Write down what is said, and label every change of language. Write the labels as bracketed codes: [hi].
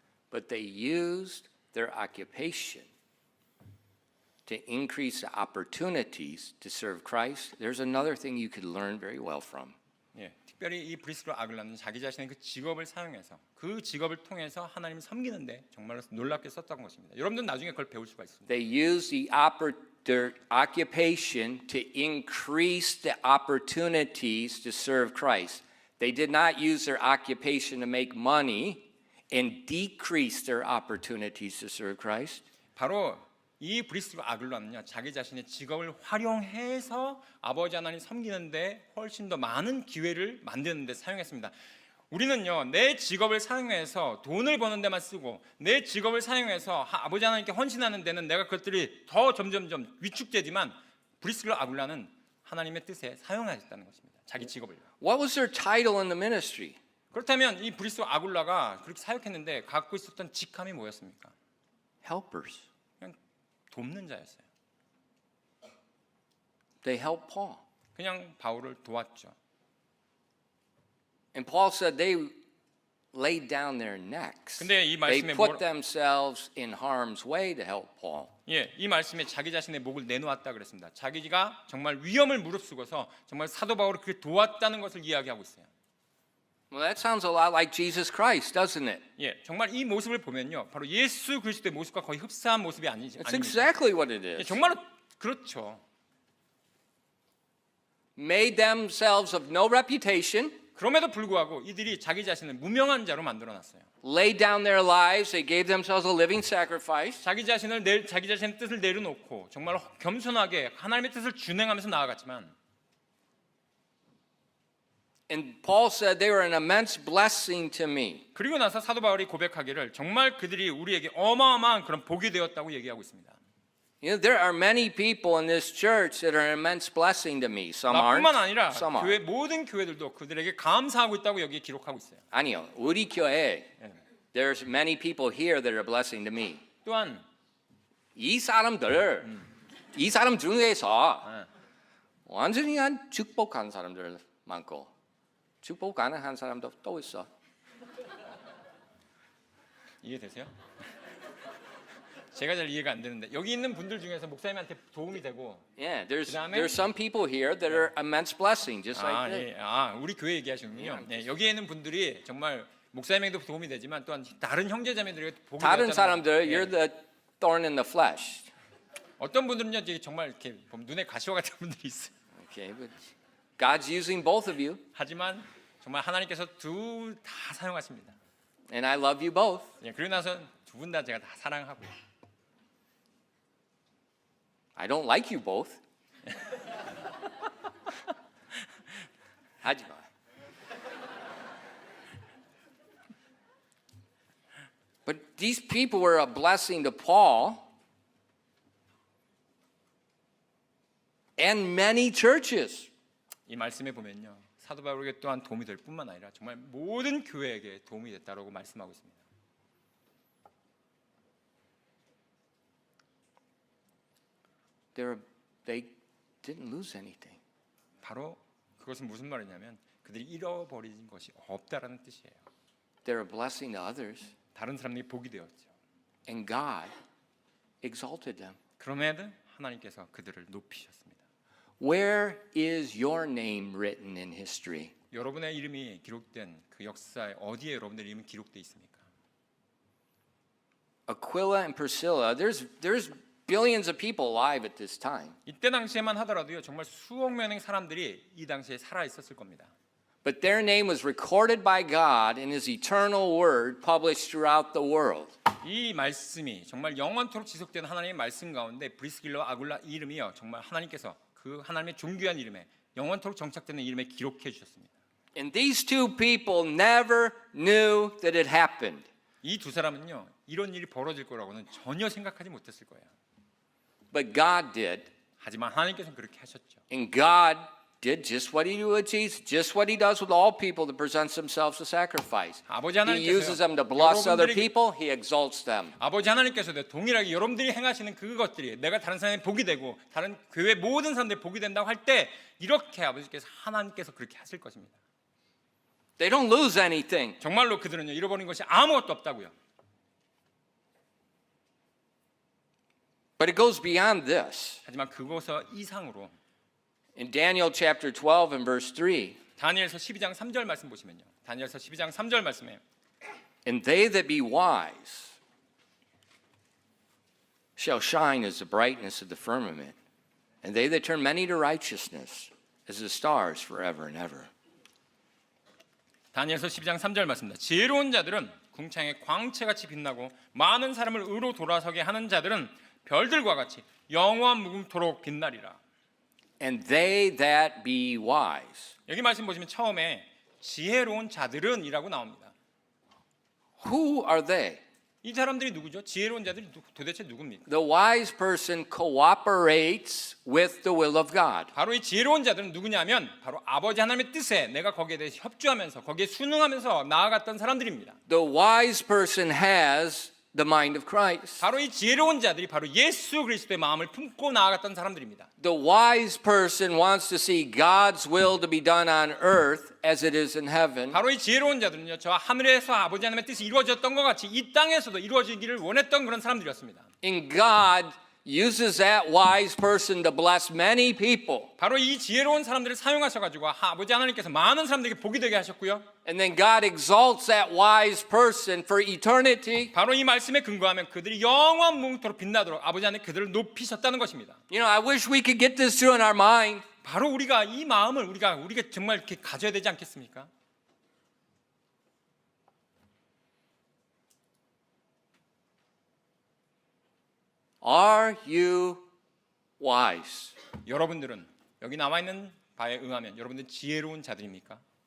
[en] But they used their occupation to increase the opportunities to serve Christ. There's another thing you could learn very well from. [ko] 예, 특별히 이 브리스길라 아굴라는 자기 자신의 그 직업을 사용해서 그 직업을 통해서 하나님을 섬기는데 정말로 놀랍게 썼던 것입니다. 여러분들 나중에 그걸 배울 수가 있습니다. [en] They used their occupation to increase the opportunities to serve Christ. They did not use their occupation to make money and decrease their opportunities to serve Christ. [ko] 바로 이 브리스길라 아굴라는요, 자기 자신의 직업을 활용해서 아버지 하나님 섬기는데 훨씬 더 많은 기회를 만드는데 사용했습니다. 우리는요, 내 직업을 사용해서 돈을 버는 데만 쓰고 내 직업을 사용해서 아버지 하나님께 헌신하는 데는 내가 그것들이 더 점점점 위축되지만 브리스길라 아굴라는 하나님의 뜻에 사용하셨다는 것입니다. 자기 직업을. [en] What was their title in the ministry? [ko] 그렇다면 이 브리스길라 아굴라가 그렇게 사역했는데 갖고 있었던 직함이 뭐였습니까? [en] Helpers. [ko] 그냥 돕는 자였어요. [en] They helped Paul. [ko] 그냥 바울을 도왔죠. [en] And Paul said they laid down their necks. [ko] 근데 이 [en] They [ko] 말씀에 [en] put themselves in harm's way to help Paul. [ko] 예, 이 말씀에 자기 자신의 목을 내놓았다 그랬습니다. 자기가 정말 위험을 무릅쓰고서 정말 사도 바울을 그렇게 도왔다는 것을 이야기하고 있어요. [en] Well, that sounds a lot like Jesus Christ, doesn't it? [ko] 예, 정말 이 모습을 보면요, 바로 예수 그리스도의 모습과 거의 흡사한 모습이 [en] That's [ko] 아닙니까? [en] exactly what it [ko] 예, [en] is. [ko] 정말로 그렇죠. [en] Made themselves of no reputation, [ko] 그럼에도 불구하고 이들이 자기 자신을 무명한 자로 만들어놨어요. [en] laid down their lives, they gave themselves a living sacrifice. [ko] 자기 자신의 뜻을 내려놓고 정말 겸손하게 하나님의 뜻을 준행하면서 나아갔지만, [en] And Paul said they were an immense blessing to me. [ko] 그리고 나서 사도 바울이 고백하기를 정말 그들이 우리에게 어마어마한 그런 복이 되었다고 얘기하고 있습니다. [en] You know, there are many people in this church that are an immense blessing to me. Some aren't. [ko] 나뿐만 아니라 [en] Some are. [ko] 교회 모든 교회들도 그들에게 감사하고 있다고 여기에 기록하고 있어요. 아니요, 우리 교회 [en] there's many people here that are a blessing to me. [ko] 또한 이 사람들, 이 사람 중에서 완전히 한 축복한 사람들 많고 축복 안 한 사람도 또 있어. 이해되세요? 제가 잘 이해가 안 되는데 여기 있는 분들 중에서 목사님한테 도움이 되고 [en] Yeah, there's [ko] 그다음에- [en] there's some people here that are immense blessing, just like this. [ko] 우리 교회 얘기하시는군요. 네, 여기에 있는 분들이 정말 목사님에게도 도움이 되지만 또한 다른 형제자매들에게 복이 다른 되었다는 사람들, 예. [en] you're the thorn in the flesh. [ko] 어떤 분들은요, 되게 정말 이렇게 보면 눈에 가시와 같은 분들이 있어요. [en] Okay, but God's using both of you, [ko] 하지만 정말 하나님께서 둘 다 사용하십니다. [en] and I love you both. [ko] 예, 그리고 나서 두 분 다 제가 다 사랑하고요. [en] I don't like you both. [ko] 하지 마. [en] But these people were a blessing to Paul and many churches. [ko] 이 말씀에 보면요, 사도 바울에게 또한 도움이 될 뿐만 아니라 정말 모든 교회에게 도움이 됐다라고 말씀하고 있습니다. [en] They didn't lose anything. [ko] 바로 그것은 무슨 말이냐면 그들이 잃어버린 것이 없다라는 뜻이에요. [en] They're a blessing to others, [ko] 다른 사람들이 복이 되었죠. [en] and God exalted them. [ko] 그럼에도 하나님께서 그들을 높이셨습니다. [en] Where is your name written in history? [ko] 여러분의 이름이 기록된 그 역사에 어디에 여러분의 이름이 기록되어 있습니까? [en] Aquila and Priscilla, there's billions of people alive at this time. [ko] 이때 당시에만 하더라도요, 정말 수억 명의 사람들이 이 당시에 살아 있었을 겁니다. [en] But their name was recorded by God in His eternal word published throughout the world. [ko] 이 말씀이 정말 영원토록 지속되는 하나님의 말씀 가운데 브리스길라와 아굴라 이 이름이요, 정말 하나님께서 그 하나님의 존귀한 이름에 영원토록 정착되는 이름에 기록해 주셨습니다. [en] And these two people never knew that it happened. [ko] 이 두 사람은요, 이런 일이 벌어질 거라고는 전혀 생각하지 못했을 거예요. [en] But God did. [ko] 하지만 하나님께서는 그렇게 하셨죠. [en] And God did just what He did with Jesus, just what He does with all people that presents themselves to sacrifice. [ko] 아버지 [en] He uses them to [ko] 하나님께서요, [en] bless other [ko] 여러분들에게 [en] people. He exalts them. [ko] 아버지 하나님께서도 동일하게 여러분들이 행하시는 그것들이 내가 다른 사람의 복이 되고 다른 교회 모든 사람들이 복이 된다고 할 때 이렇게 아버지께서 하나님께서 그렇게 하실 것입니다. [en] They don't lose anything. [ko] 정말로 그들은요, 잃어버린 것이 아무것도 없다고요. [en] But it goes beyond this. [ko] 하지만 그것서 이상으로 [en] In Daniel chapter 12 and verse 3, [ko] 다니엘서 12장 3절 말씀 보시면요, 다니엘서 12장 3절 말씀에 [en] and they that be wise shall shine as the brightness of the firmament, and they that turn many to righteousness as the stars forever and ever. [ko] 다니엘서 12장 3절 말씀입니다. 지혜로운 자들은 궁창의 광채같이 빛나고 많은 사람을 의로 돌아서게 하는 자들은 별들과 같이 영원 무궁토록 빛나리라. [en] And they that be wise. [ko] 여기 말씀 보시면 처음에 지혜로운 자들은이라고 나옵니다. Who are they? 이 사람들이 누구죠? 지혜로운 자들이 도대체 누굽니까? [en] The wise person cooperates with the will of God. [ko] 바로 이 지혜로운 자들은 누구냐면 바로 아버지 하나님의 뜻에 내가 거기에 대해서 협조하면서 거기에 순응하면서 나아갔던 사람들입니다. [en] The wise person has the mind of Christ. [ko] 바로 이 지혜로운 자들이 바로 예수 그리스도의 마음을 품고 나아갔던 사람들입니다. [en] The wise person wants to see God's will to be done on earth as it is in heaven. [ko] 바로 이 지혜로운 자들은요, 저 하늘에서 아버지 하나님의 뜻이 이루어졌던 것 같이 이 땅에서도 이루어지기를 원했던 그런 사람들이었습니다. [en] And God uses that wise person to bless many people. [ko] 바로 이 지혜로운 사람들을 사용하셔가지고 아버지 하나님께서 많은 사람들에게 복이 되게 하셨고요. [en] And then God exalts that wise person for eternity. [ko] 바로 이 말씀에 근거하면 그들이 영원 무궁토록 빛나도록 아버지 하나님 그들을 높이셨다는 것입니다. [en] You know, I wish we could get this through in our mind. [ko] 바로 우리가 이 마음을 우리가 정말 이렇게 가져야 되지 않겠습니까? [en] Are you wise? [ko] 여러분들은 여기 나와 있는 바에 응하면 여러분들 지혜로운 자들입니까?